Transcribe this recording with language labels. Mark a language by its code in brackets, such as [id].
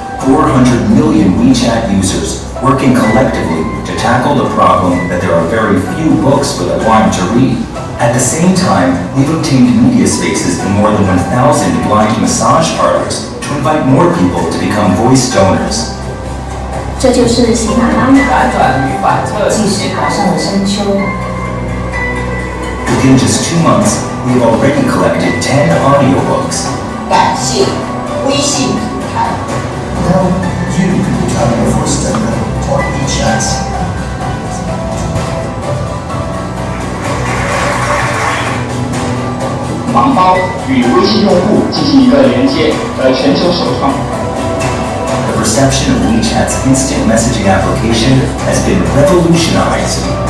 [en] 400 million WeChat users working collectively to tackle the problem that there are very few books for the blind to read. At the same time, we've obtained media spaces in more than 1,000 blind massage parlors to invite more people to become voice donors. [zh] 这就是喜马拉雅即使爬上了山丘。 [en] Within just 2 months, we've already collected 10 audiobooks. [zh] 感谢微信平台。 [en] Now you can become a voice donor on WeChat. [zh] 与微信用户进行一个连接，全球首创。 [en] The reception of WeChat's instant messaging application has been revolutionized.